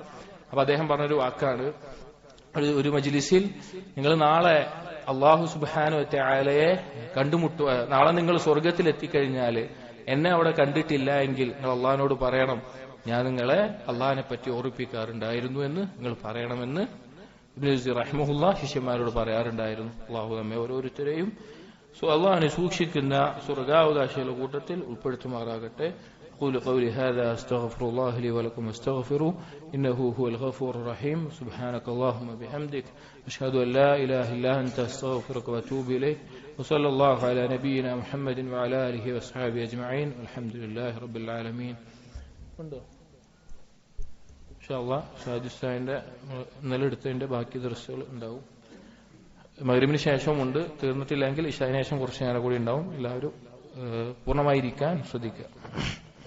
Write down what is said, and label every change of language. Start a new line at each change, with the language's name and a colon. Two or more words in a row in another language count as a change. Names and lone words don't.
Malayalam: അപ്പൊ അദ്ദേഹം പറഞ്ഞൊരു വാക്കാണ്, ഒരു മജ്ലിസിൽ നിങ്ങൾ നാളെ
Arabic: الله سبحانه وتعالى
Malayalam: കണ്ടുമുട്ടുക, നാളെ നിങ്ങൾ സ്വർഗത്തിൽ എത്തിക്കഴിഞ്ഞാൽ എന്നെ അവിടെ കണ്ടിട്ടില്ല എങ്കിൽ നിങ്ങൾ അള്ളാഹിനോട് പറയണം, ഞാൻ നിങ്ങളെ അള്ളാഹിനെ പറ്റി ഓർപ്പിക്കാറുണ്ടായിരുന്നു എന്ന് നിങ്ങൾ പറയണമെന്ന് ഇബ്നു ജൗസി റഹിമഹുല്ലാ ശിഷ്യന്മാരോട് പറയാറുണ്ടായിരുന്നു. അള്ളാഹു നമ്മെ ഓരോരുത്തരെയും അള്ളാഹുവിനെ സൂക്ഷിക്കുന്ന സ്വർഗാവകാശികളുടെ കൂട്ടത്തിൽ ഉൾപ്പെടുത്തുമാറാകട്ടെ.
Arabic: أقول قولي هذا أستغفر الله لي ولكم استغفروه إنه هو الغفور الرحيم. سبحانك اللهم بحمدك أشهد أن لا إله إلا أنت أستغفرك وأتوب إليك. وصلى الله على نبينا محمد وعلى آله وأصحابه أجمعين والحمد لله رب العالمين. إن شاء الله
Malayalam: ഷാജുസ്താന്റെ ഇന്നലെ എടുത്തതിന്റെ ബാക്കി ദർസുകൾ ഉണ്ടാവും. മഗ്‌രിബിന് ശേഷമുണ്ട്. തീർന്നിട്ടില്ലെങ്കിൽ ഇശാന് ശേഷം കുറച്ച് നേരം കൂടി ഉണ്ടാവും. എല്ലാവരും പൂർണ്ണമായിരിക്കാൻ ശ്രദ്ധിക്കുക.